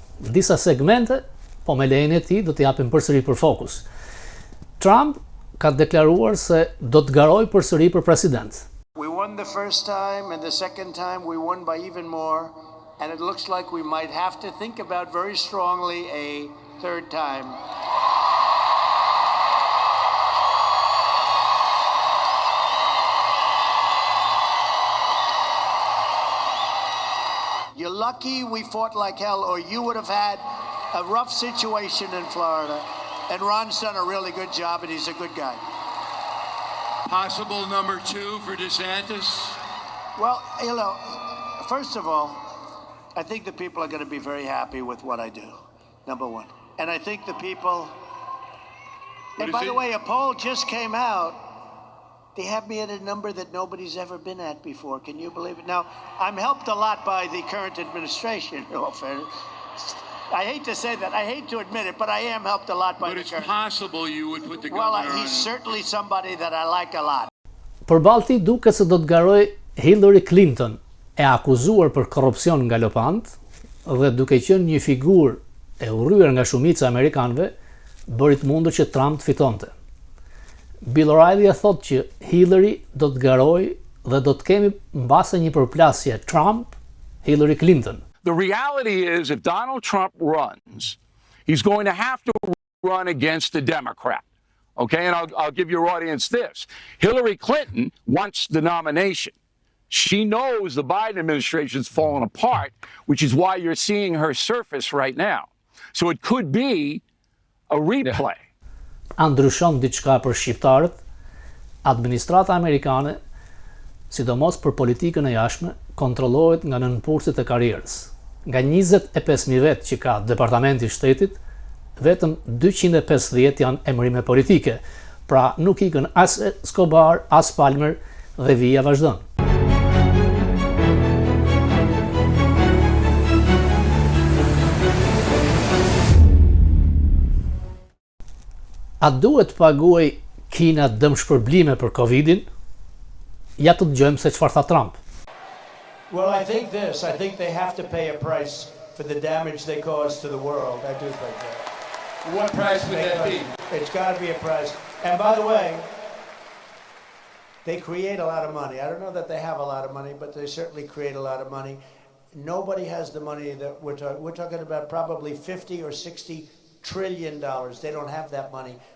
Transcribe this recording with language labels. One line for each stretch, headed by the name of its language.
Albanian: Disa segmente, po me lejen e tij, do t'i japim përsëri për Fokus. Trump ka deklaruar se do të garojë përsëri për president.
English: We won the first time, and the second time we won by even more, and it looks like we might have to think about very strongly a third time. You're lucky we fought like hell, or you would have had a rough situation in Florida. And Ron's done a really good job, and he's a good guy. Possible number 2 for DeSantis? Well, first of all, I think the people are going to be very happy with what I do, number one. And I think the people, and by the way, a poll just came out. They have me at a number that nobody's ever been at before. Can you believe it? Now, I'm helped a lot by the current administration, in all fairness. I hate to say that. I hate to admit it, but I am helped a lot by But the it's current. possible you would put the Well, governor he's on. certainly somebody that I like a lot.
Albanian: Përbalti duket se do të garoj Hillary Clinton, e akuzuar për korrupsion nga lopant dhe duke qenë një figurë e urryer nga shumica e amerikanëve, bëri të mundur që Trump të fitonte. Bill O'Reilly e thotë që Hillary do të garojë dhe do të kemi mbase një përplasje Trump-Hillary Clinton.
English: The reality is, if Donald Trump runs, he's going to have to run against a Democrat. Okay, and I'll give your audience this. Hillary Clinton wants the nomination. She knows the Biden administration's fallen apart, which is why you're seeing her surface right now. So it could be a replay.
Albanian: A ndryshon diçka për shqiptarët, administrata amerikane, sidomos për politikën e jashtme, kontrollohet nga nënpurësit e karrierës. Nga 25.000 vetë që ka Departamenti i Shtetit, vetëm 250 janë emërime politike, pra nuk ikën as Escobar, as Palmer dhe vija vazhdon. A duhet të paguaj Kina dëmshpërblime për Covidin? Ja të dëgjojmë se çfarë tha Trump.
English: Well, I think they have to pay a price for the damage they caused to the world. I do think that. What price would that be? It's got to be a price. And by the way, they create a lot of money. I don't know that they have a lot of money, but they certainly create a lot of money. Nobody has the money that we're talking about, probably 50 or 60 trillion dollars. They don't have that money.